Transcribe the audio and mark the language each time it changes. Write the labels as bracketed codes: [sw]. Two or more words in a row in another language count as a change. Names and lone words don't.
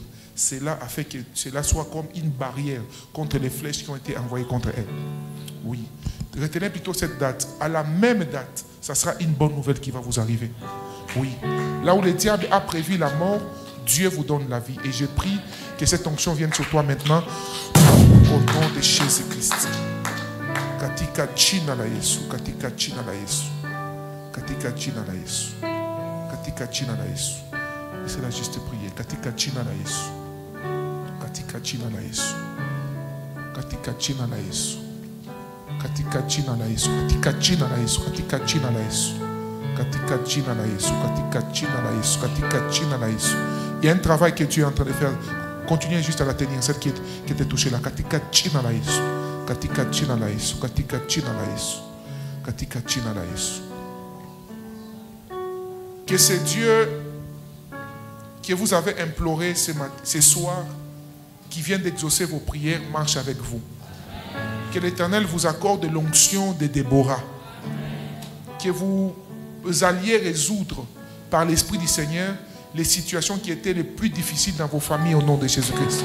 [fr] Cela a fait que cela soit comme une barrière contre les flèches qui ont été envoyées contre elle. Oui. Retenez plutôt cette date. À la même date, ça sera une bonne nouvelle qui va vous arriver. Oui. Là où le diable a prévu la mort, Dieu vous donne la vie. Et je prie que cette onction vienne sur toi maintenant au nom de Jésus-Christ. [sw] Katika jina la Yesu, katika jina la Yesu, katika jina la Yesu, katika jina la Yesu. [fr] Et c'est la juste prière. [sw] Katika jina la Yesu, katika jina la Yesu, katika jina la Yesu. Katika jina la Yesu, katika jina la Yesu, katika jina la Yesu, katika jina la Yesu, katika jina la Yesu, katika jina la Yesu. [fr] Il y a un travail que Dieu est en train de faire. Continuez juste à la tenir, celle qui était touchée là. [sw] Katika jina la Yesu, katika jina la Yesu, katika jina la Yesu, katika jina la Yesu. [fr] Que c'est Dieu que vous avez imploré ce soir, qui vient d'exaucer vos prières, marche avec vous. Que l'Éternel vous accorde l'onction de Déborah. Que vous alliez résoudre par l'Esprit du Seigneur les situations qui étaient les plus difficiles dans vos familles au nom de Jésus-Christ.